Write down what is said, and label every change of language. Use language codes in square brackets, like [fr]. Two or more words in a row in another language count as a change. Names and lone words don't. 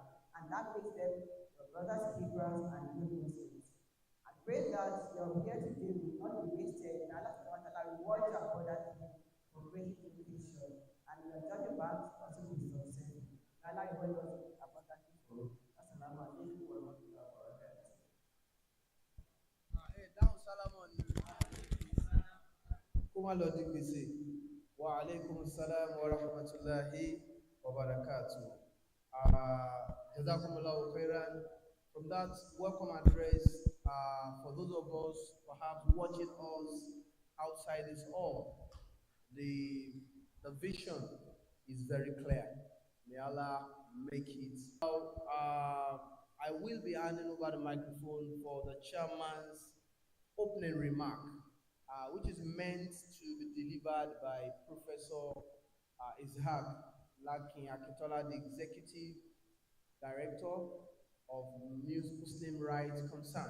[en] And that makes them your brothers, keepers, and good Muslims. I pray that your here today will not be wasted. And Allah [ar] سبحانه وتعالى [en] reward you abundantly for great education. And your judgment also be successful. Allah reward us abundantly for. [ar] السلام عليكم ورحمة الله وبركاته. [yo] Dáhùn sálámọ̀ ni kó má lọ di gbèsè. [ar] وعليكم السلام ورحمة الله وبركاته. جزاكم الله خيرا. [en] From that welcome address, for those of us perhaps watching us outside this hall, the vision is very clear. May Allah make it. Now, I will be handing over the microphone for the chairman's opening remark, which is meant to be delivered by Professor Hijab Lakin Akintola, the Executive Director of Muslim Rights Concern.